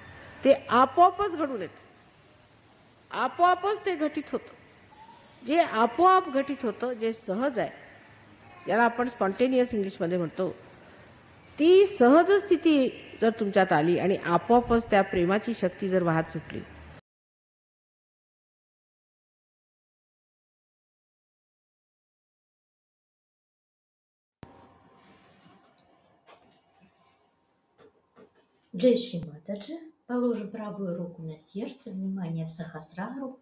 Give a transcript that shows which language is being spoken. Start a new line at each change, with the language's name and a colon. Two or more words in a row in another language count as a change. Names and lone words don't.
Marathi: ते आपोआपच घडून येतं, आपोआपच ते घटित होतं. जे आपोआप घटित होतं, जे सहज आहे, ज्याला आपण स्पॉन्टेनियस इंग्लिशमध्ये म्हणतो, ती सहज स्थिती जर तुमच्यात आली आणि आपोआपच त्या प्रेमाची शक्ती जर वाहत सुटली,
Russian: Джей Шри Матаджи. Положим правую руку на сердце, внимание в Сахасрару.